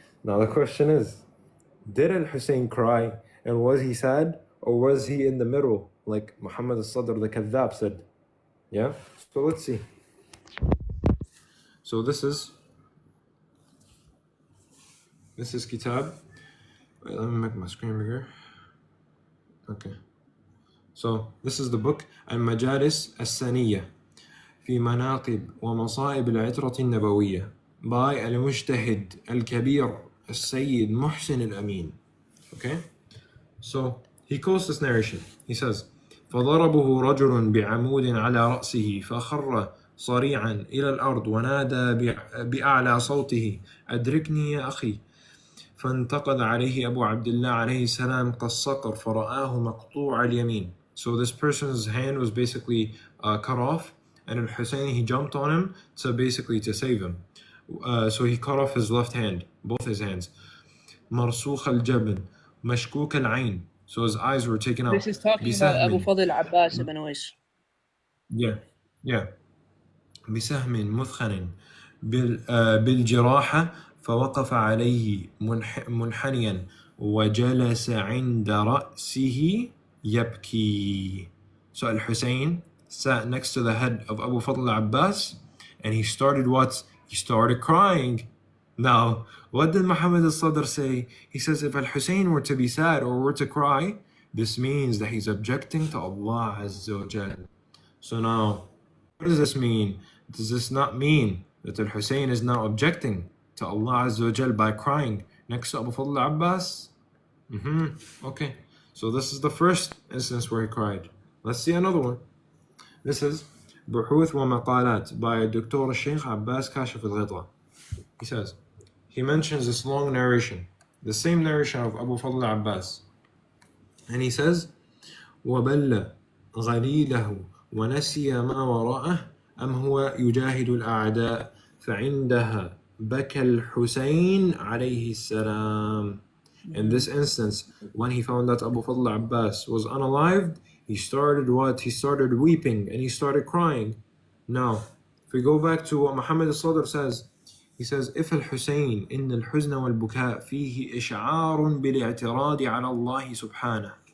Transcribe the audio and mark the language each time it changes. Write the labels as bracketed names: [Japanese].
[English] Now the question is, did al-Hussein cry and was he sad, or was he in the middle, like Muhammad al-Sadr the Kadhab said? Yeah? So let's see. So this is Kitab. Wait, let me make my screen bigger. Okay. So this is the book Al-Majalis As-Saniyya في مناقب ومصائب العترة النبوية by المجتهد الكبير السيد محسن الأمين. Okay? So he quotes this narration. He says, [Arabic] فضربه رجل بعمود على رأسه فخر صريعا إلى الأرض ونادى بأعلى صوته أدركني يا أخي فانتقد عليه أبو عبد الله عليه السلام كالصقر فرآه مقطوع اليمين. [English] So this person's hand was basically cut off, and Al-Hussein, he jumped on him to save him. So he cut off his left hand, both his hands. [Arabic] مرسوخ الجبن مشكوك العين. [English] So his eyes were taken out. This is talking about Abu Fadl Abbas ibn Uwais. Yeah. [Arabic] بسهم مثخن بالجراحة فوقف عليه منحنيا وجلس عند رأسه يبكي. [English] So Al-Hussein sat next to the head of Abu Fadl Abbas, and he started what? He started crying. Now, what did Muhammad al-Sadr say? He says if Al-Hussein were to be sad or were to cry, this means that he's objecting to Allah Azza wa Jal. So now, what does this mean? Does this not mean that Al-Hussein is now objecting to Allah Azza wa Jal by crying next to Abu Fadl Abbas? Okay. So this is the first instance where he cried. Let's see another one. This is بحوث ومقالات by Dr. Sheikh Abbas Kashif al-Ghita. He says, he mentions this long narration, the same narration of Abu Fadl Abbas. And he says, [Arabic] وَبَلَّ غَلِيلَهُ وَنَسِيَ مَا وَرَاءَهُ أَمْ هُوَ يُجَاهِدُ الْأَعْدَاءَ فَعِنْدَهَا بَكَى الْحُسَيْنِ عَلَيْهِ السَّلَامِ. [English] In this instance, when he found that Abu Fadl Abbas was unalived, he started what? He started weeping and he started crying. Now, if we go back to what Muhammad al-Sadr says, he says, if al-Husayn [Arabic] إن الحزن والبكاء فيه إشعار بالاعتراض على الله سبحانه.